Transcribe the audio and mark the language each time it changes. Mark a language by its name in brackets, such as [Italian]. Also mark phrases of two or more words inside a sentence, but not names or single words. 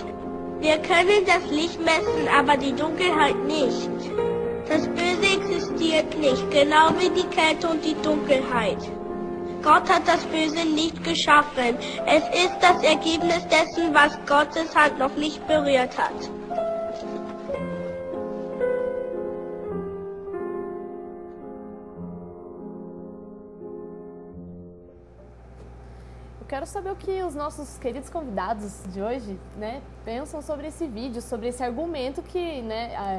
[German] Wir können das Licht messen, aber die Dunkelheit nicht. Das Böse existiert nicht, genau wie die Kälte und die Dunkelheit. Gott hat das Böse nicht geschaffen. Es ist das Ergebnis dessen, was Gottes Hand noch nicht berührt hat. [Portuguese] Quero saber o que os nossos queridos convidados de hoje, né, pensam sobre esse vídeo, sobre esse argumento que, né,